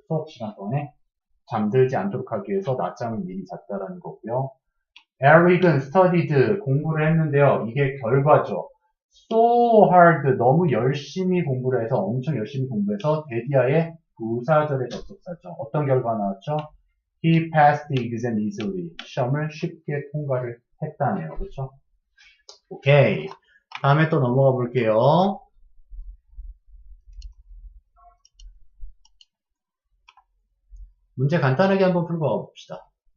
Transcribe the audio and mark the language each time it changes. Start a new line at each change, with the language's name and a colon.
Korean: 수업 시간 동안에 잠들지 않도록 하기 위해서 낮잠을 미리 잤다라는 거고요. Eric은
English: studied.
Korean: 공부를 했는데요. 이게 결과죠.
English: So hard.
Korean: 너무 열심히 공부를 해서 엄청 열심히 공부해서 데디아의 부사절의 접속사죠. 어떤 결과 나왔죠?
English: He passed the exam easily.
Korean: 시험을 쉽게 통과를 했다네요. 그렇죠? 오케이. 다음에 또 넘어가 볼게요. 문제 간단하게 한번 풀고 봅시다.